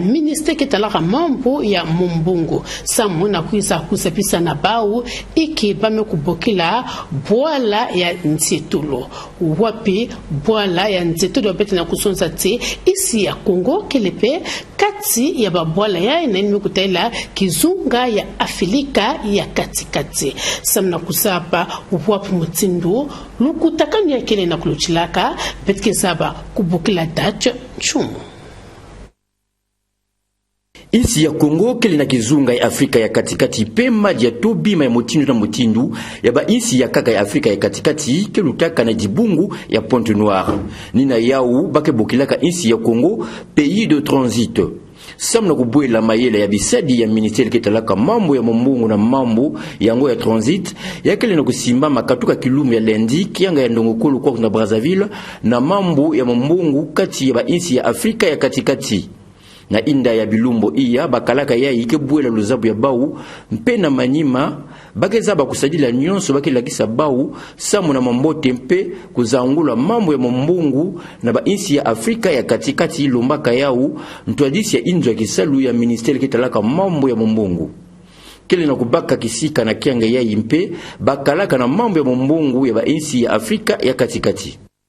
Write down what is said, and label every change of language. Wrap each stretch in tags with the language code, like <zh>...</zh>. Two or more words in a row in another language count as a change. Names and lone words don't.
<ktu>ministre kitalaka mambo ya mumbungu samu na kuisa kusapisa na bau iki bamekubokila kusalaka bwala ya Nzietulo wapi bwala ya Nzietulo bete na kusonza te isi ya Kongo kelepe kati ya babwala ya na nimekutaila kizunga ya Afrika ya katikati samna kusaba wapi mutindu lukutakani ya kile na kuluchilaka betke saba kubukila Dutch chumu Insi ya Kongo kele na kizunga ya Afrika ya katikati pe maji ya tobima ya motindu na motindu ya ba insi ya kaka ya Afrika ya katikati ke lutaka na dibungu ya Pointe Noire. Nina yau bake bokilaka insi ya Kongo</ktu> <fr>pays de transit.</fr> <ktu>Samna kubuela mayele ya bisadi ya ministeri ketalaka mambo ya mbungu na mambo yango ya transit ya kele na kusimba makatuka kilumu ya lendi kianga ya ndongokolo kwa na Brazzaville na mambo ya mbungu kati ya ba insi ya Afrika ya katikati. Na inda ya bilumbo iya bakalaka ya ikebuela luzabu ya bau mpe na manyima bakeza bakusadila nyonso bakilakisa bau samu na mambote mpe kuzangula mambo ya mbungu na ba insi ya Afrika ya katikati ilombaka yao ntwadisi ya inzo ya kisalu ya ministeri ketalaka mambo ya mbungu kile na kubaka kisika na kianga ya impe bakalaka na mambo ya mbungu ya ba insi ya Afrika ya katikati.</ktu>